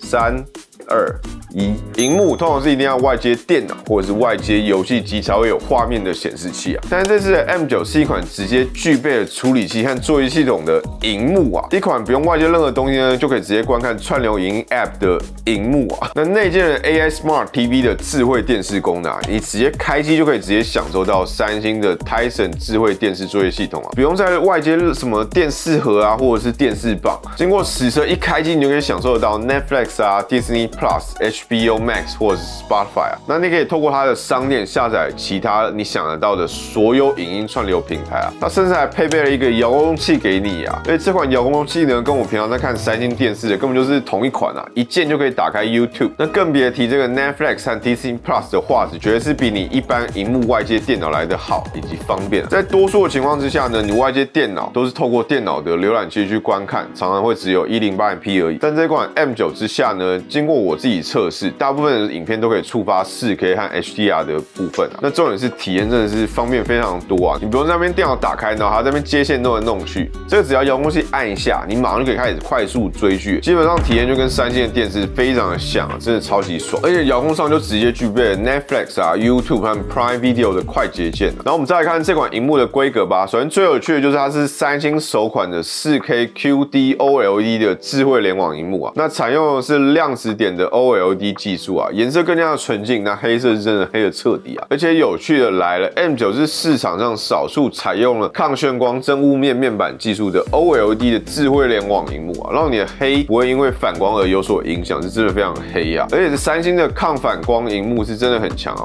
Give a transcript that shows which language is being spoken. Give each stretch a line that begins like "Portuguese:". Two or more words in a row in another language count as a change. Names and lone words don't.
Chinese: ？3、2、1，螢幕通常是一定要外接電腦或者是外接遊戲機才會有畫面的顯示器啊。但是這次的 M9 是一款直接具備了處理器和作業系統的螢幕啊，一款不用外接任何東西呢，就可以直接觀看串流影音 App 的螢幕啊。那內建了
English: AI Smart TV
Chinese: 的智慧電視功能啊，你直接開機就可以直接享受到三星的 Tizen 智慧電視作業系統啊，不用再外接什麼電視盒啊或者是電視棒，經過實車一開機，你就可以享受得到 Netflix 啊、Disney Plus、HBO Max 或者是 Spotify 啊。那你可以透過它的商店下載其他你想得到的所有影音串流平台啊。它甚至還配備了一個遙控器給你啊。所以這款遙控器呢，跟我平常在看三星電視的根本就是同一款啊，一鍵就可以打開 YouTube。那更別提這個 Netflix 和 Disney Plus 的畫質，絕對是比你一般螢幕外接電腦來得好以及方便。在多數的情況之下呢，你外接電腦都是透過電腦的瀏覽器去觀看，常常會只有1080p 而已。但這款 M9 之下呢，經過我自己測試，大部分的影片都可以觸發 4K 和 HDR 的部分啊。那重點是體驗真的是方便非常多啊，你不用在那邊電腦打開，然後還在那邊接線弄來弄去，這個只要遙控器按一下，你馬上就可以開始快速追劇，基本上體驗就跟三星的電視非常的像啊，真的超級爽。而且遙控上就直接具備了 Netflix 啊、YouTube 和 Prime Video 的快捷鍵啊。然後我們再來看這款螢幕的規格吧。首先最有趣的就是它是三星首款的
English: 4K QD OLED
Chinese: 的智慧聯網螢幕啊，那採用的是量子點的 OLED 技術啊，顏色更加的純淨，那黑色是真的黑的徹底啊。而且有趣的來了 ，M9 是市場上少數採用了抗眩光真霧面面板技術的 OLED 的智慧聯網螢幕啊，讓你的黑不會因為反光而有所影響，是真的非常黑啊。而且三星的抗反光螢幕是真的很強啊。